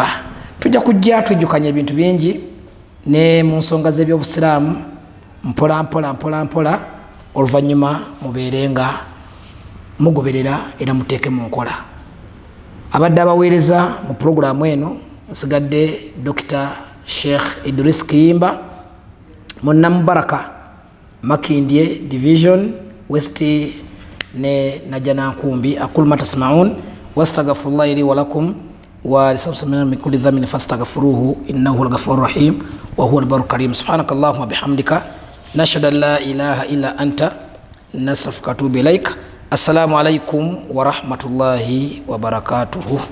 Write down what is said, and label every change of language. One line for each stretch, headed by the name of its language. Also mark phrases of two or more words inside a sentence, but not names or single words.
Ganda: Tujja kujja tujjukanya ebintu bingi ne mu nsonga z'ebyobusiraamu mpola oluvannyuma mubeere nga mugoberera era muteeke mu nkola. Abadde abaweereza mu pulogulaamu eno nsigadde Dr. Sheikh Idris Kiyimba Monna Mubaraka Makindye Division West ne Najana Nkumbi.
Arabic: أقول ما تسمعون وأستغفر الله لي ولكم ولسائر المسلمين من كل ذنب فاستغفروه إنه الغفور الرحيم وهو البر الكريم. سبحانك اللهم بحمدك نشهد أن لا إله إلا أنت نستغفرك وأتوب إليك. السلام عليكم ورحمة الله وبركاته.